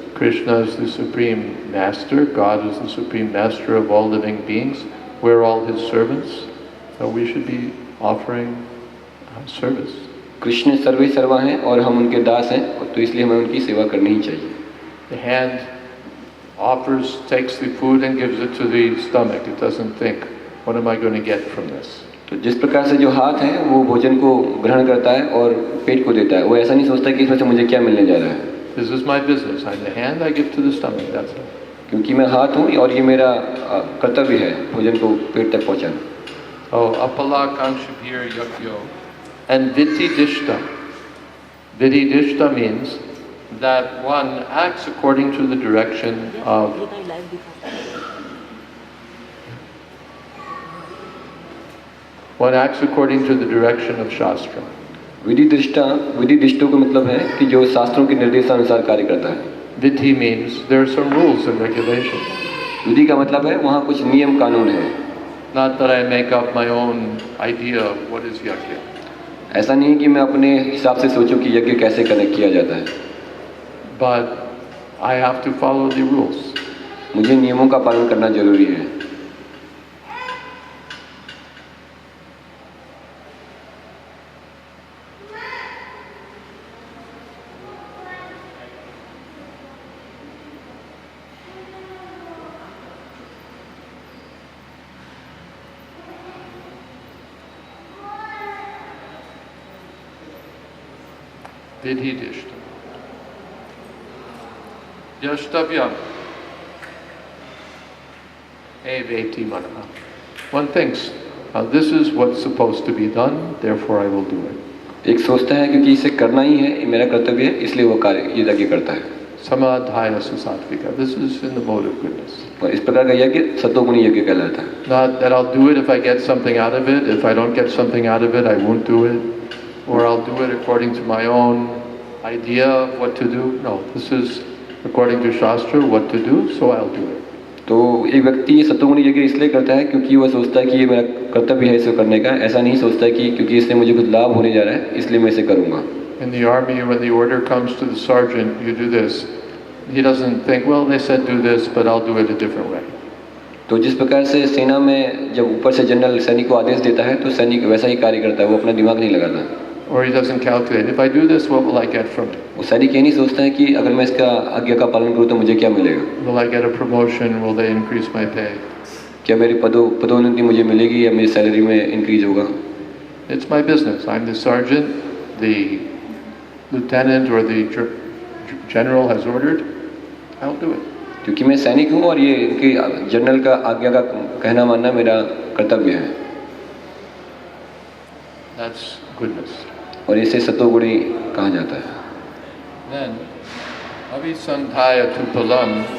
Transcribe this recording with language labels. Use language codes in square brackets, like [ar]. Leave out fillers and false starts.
[en] Krishna is the supreme master. God is the supreme master of all living beings. We're all his servants, so we should be offering service. [hi] Krishna सर्वे सर्वा हैं और हम उनके दास हैं, तो इसलिए हमें उनकी सेवा करनी ही चाहिए। [en] The hand takes the food and gives it to the stomach. It doesn't think, what am I going to get from this? [hi] तो जिस प्रकार से जो हाथ है वो भोजन को ग्रहण करता है और पेट को देता है, वो ऐसा नहीं सोचता कि इसमें से मुझे क्या मिलने जा रहा है। [en] This is my business. I'm the hand. I give to the stomach. That's it. [hi] क्योंकि मैं हाथ हूँ और ये मेरा कर्तव्य है भोजन को पेट तक पहुँचाना। [sa] Oh, apala kanshibhir yajyo and vididishta. [en] Vididishta means that one acts according to the direction of Shastra. [hi] विधिदिष्टों का मतलब है कि जो शास्त्रों के निर्देशानुसार कार्य करता है। [en] Vidhi means there are some rules and regulations. [hi] विधि का मतलब है वहाँ कुछ नियम कानून है। [en] Not that I make up my own idea of what is yajna. [hi] ऐसा नहीं कि मैं अपने हिसाब से सोचूं कि यज्ञ कैसे किया जाता है। [en] But I have to follow the rules. [hi] मुझे नियमों का पालन करना जरूरी है। [sa] vidhidishtam. Yashtavyam eveti manaha. [en] One thinks, this is what's supposed to be done, therefore I will do it. [hi] एक सोचता है क्योंकि इसे करना ही है, ये मेरा कर्तव्य है, इसलिए वो कार्य ये यज्ञ करता है. [sa] Samadhaya susatvika. [en] This is in the mode of goodness. [hi] और इस प्रकार का यज्ञ सत्वगुणी यज्ञ कहलाता है. [en] Not that I'll do it if I get something out of it. If I don't get something out of it, I won't do it. Or I'll do it according to my own idea of what to do. No, this is according to Shastra, what to do, so I'll do it. [hi] तो एक व्यक्ति ये सत्वगुणी यज्ञ इसलिए करता है क्योंकि वह सोचता है कि ये मेरा कर्तव्य है इसे करने का. ऐसा नहीं सोचता कि क्योंकि इससे मुझे कुछ लाभ होने जा रहा है इसलिए मैं इसे करूँगा. [en] In the army, when the order comes to the sergeant, you do this. He doesn't think, well, they said do this, but I'll do it a different way. [hi] तो जिस प्रकार से सेना में जब ऊपर से जनरल सैनिक को आदेश देता है तो सैनिक वैसा ही कार्य करता है, वो अपना दिमाग नहीं लगाता. [en] Or he doesn't calculate, if I do this, what will I get from it? [hi] वो सैनिक ये नहीं सोचता है कि अगर मैं इसका आज्ञा का पालन करूँ तो मुझे क्या मिलेगा. [en] Will I get a promotion? Will they increase my pay? [hi] क्या मेरी पदोन्नति मुझे मिलेगी या मेरी सैलरी में इंक्रीज होगा. [en] It's my business. I'm the sergeant, the lieutenant or the general has ordered, I'll do it. [hi] क्योंकि मैं सैनिक हूँ और ये इनके जनरल का आज्ञा का कहना मानना मेरा कर्तव्य है. [en] That's goodness. [hi] और इसे सत्वगुणी कहा जाता है. [sa] Then, avisandhaya tupalam.